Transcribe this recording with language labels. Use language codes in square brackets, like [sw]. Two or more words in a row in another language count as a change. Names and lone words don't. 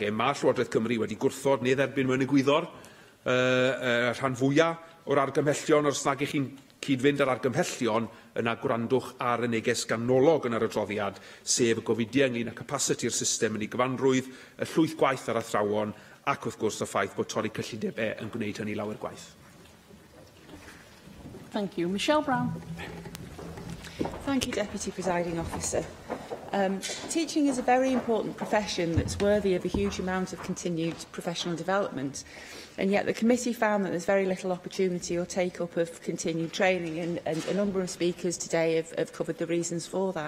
[cy] Mae Llywodraeth Cymru wedi gwrthod neu dderbyn mewn y gwyddor rhan fwyaf o'r argymhellion, os nag ych chi'n cyd-fynd ar argymhellion, yna gwrandwch ar y neges ganolog yn yr adroddiad, sef y gofidiau ynglyn â capasiti'r system yn ei gyfanrwydd, y llwyth gwaith ar athrawon, ac wrth gwrs y ffaith bod torri cyllidebau yn gwneud hynny lawer gwaith. [en] Thank you. Michelle Brown. Thank you, Deputy Presiding Officer. Teaching is a very important profession that's worthy of a huge amount of continued professional development, and yet the committee found that there's very little opportunity or take-up of continued training, and a number of speakers today have covered the reasons for that.